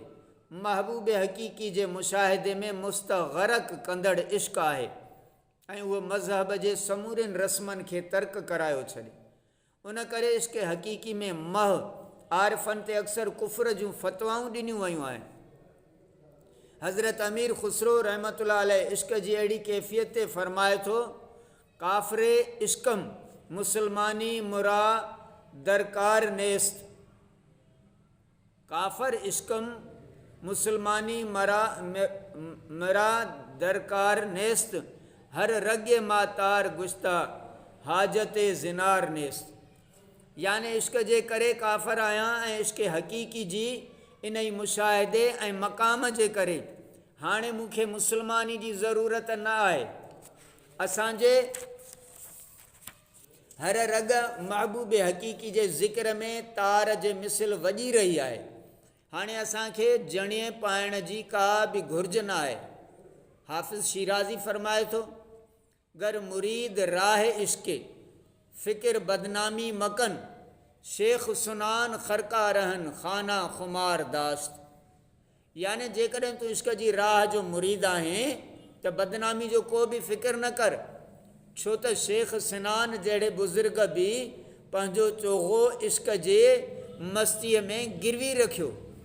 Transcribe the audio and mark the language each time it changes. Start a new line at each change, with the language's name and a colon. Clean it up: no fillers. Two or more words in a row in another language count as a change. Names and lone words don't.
Sindhi: महबूब हक़ीक़ी जे मुशाहिदे में मुस्तग़रक़ कंदड़ इश्क आहे ऐं उहो मज़हब जे समूरनि रस्मनि खे तर्क करायो छॾे। उन करे इश्क हक़ीक़ी में मह आरिफ़नि ते अक्सर कुफर जूं फ़तवाऊं ॾिनियूं वयूं आहिनि। हज़रत अमीर ख़ुसरो रहमतुल्लाह अलैह इश्क जी अहिड़ी कैफ़ियत ते फ़रमाए थो,
Persian: کافر عشقم مسلمانی مرا درکار نیست. کافر عشقم مسلمانی مرا درکار نیست هر رگ من تار گشته حاجت زنار نیست.
Sindhi: याने इश्क जे करे काफ़र आहियां ऐं इश्क हक़ीक़ी जी इन ई मुशाहिदे ऐं मक़ाम जे करे हाणे मूंखे मुसलमानी जी ज़रूरत न आहे। असांजे हर रग महबूब हक़ीक़ी जे ज़िक्र में तार जे मिसल वॼी रही आहे। हाणे असांखे जणिए पाइण जी का बि घुर्ज न आहे। हाफ़िज़ शिराज़ी फ़रमाए थो,
Persian: گر مرید راه عشقی فکر بدنامی مکن شیخ صنعان خرقه رهن خانه خمار داشت.
Sindhi: याने जेकॾहिं तूं इश्क जी राह जो मुरीद आहीं त बदनामी जो को बि फ़िक्र न कर, छो त शेख सिनान जहिड़े बुज़ुर्ग बि पंहिंजो चोगो इश्क जे मस्तीअ में गिरवी रखियो।